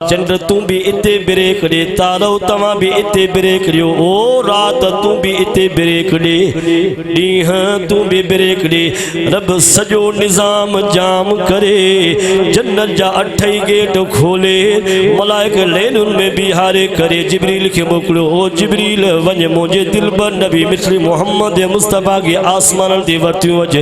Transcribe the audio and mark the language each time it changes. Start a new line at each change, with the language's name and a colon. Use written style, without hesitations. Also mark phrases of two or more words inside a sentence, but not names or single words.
Sindhi: चंद्र तू भी इते बिरे करे, तारो तवा भी इते बिरे करियो, ओ रात तू भी इते बिरे करे, ॾींह तू भी बिरे करे। रब सजो निज़ाम जाम करे, जन्नत जा 8 गेट खोले, मलाइक लेनुन में बिहारे करे। जिब्रील के मोकिलियो, ओ जिब्रील वञ मुंहिंजे दिलबर नबी मिस्री मोहम्मद मुस्तफ़ा के आसमान ते वरतियो अच।